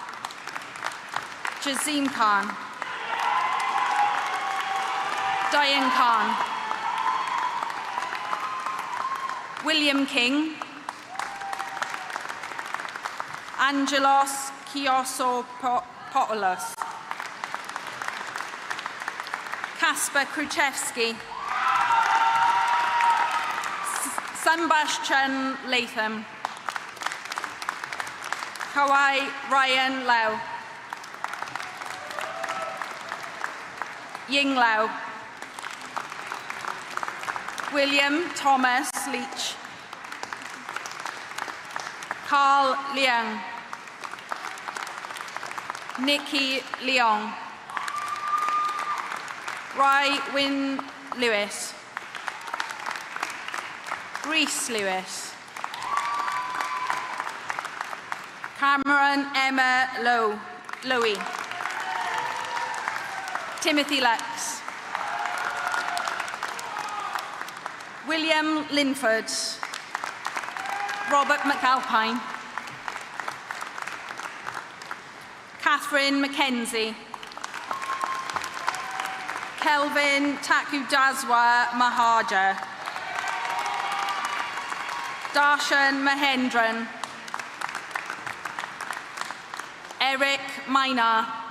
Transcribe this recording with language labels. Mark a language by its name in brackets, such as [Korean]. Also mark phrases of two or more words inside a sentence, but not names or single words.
[English] Jazim Khan, Diane Khan, William King, Angelos Kiosopoulos, Kasper Kruchevsky, Sebastian Latham, Kawai Ryan Lau, Ying Lau, William Thomas Leach, Carl Liang, Nikki Leong, Rai Wyn Lewis, Reese Lewis, Cameron Emma Lowy, Timothy Lux, William Linford, Robert McAlpine, Catherine Mackenzie, Kelvin Takudazwa Mahaja, Darshan Mahendran, Eric Minor,